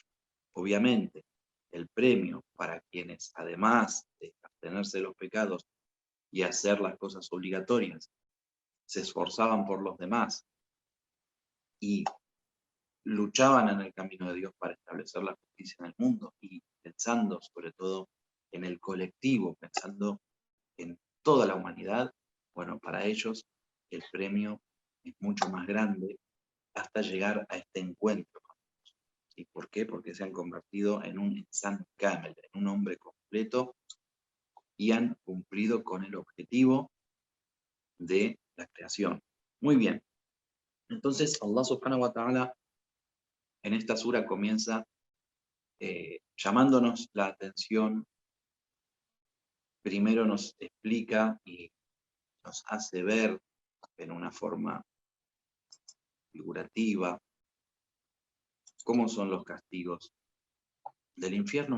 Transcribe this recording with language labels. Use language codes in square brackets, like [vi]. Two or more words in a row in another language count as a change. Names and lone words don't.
[es] Obviamente, el premio para quienes, además de abstenerse de los pecados y hacer las cosas obligatorias, se esforzaban por los demás y luchaban en el camino de Dios para establecer la justicia en el mundo, y pensando sobre todo en el colectivo, pensando en toda la humanidad, bueno, para ellos el premio es mucho más grande hasta llegar a este encuentro. ¿Y por qué? Porque se han convertido en un [ar] إنسان كامل, [es] en un hombre completo, y han cumplido con el objetivo de la creación. Muy bien. Entonces, [ar] الله سبحانه وتعالى [es] en esta sura comienza llamándonos la atención. Primero nos explica y nos hace ver en una forma figurativa, cómo son los castigos del infierno.